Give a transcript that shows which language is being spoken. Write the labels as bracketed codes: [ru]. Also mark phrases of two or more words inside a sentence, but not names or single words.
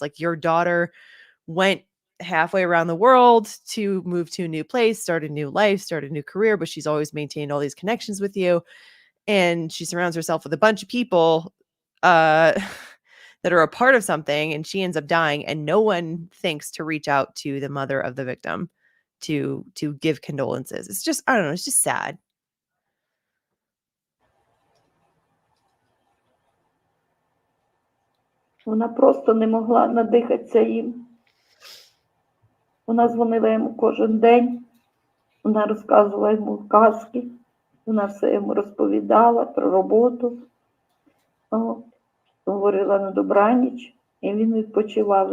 [en] Like your daughter went halfway around the world to move to a new place, start a new life, start a new career, but she's always maintained all these connections with you, and she surrounds herself with a bunch of people that are a part of something, and she ends up dying, and no one thinks to reach out to the mother of the victim to give condolences. It's just, I don't know, it's just sad. [uk] Вона просто не могла надихатися їм. Вона дзвонила йому кожен день, вона розказувала йому казки, вона все йому розповідала про роботу, говорила на добраніч, і він відпочивав.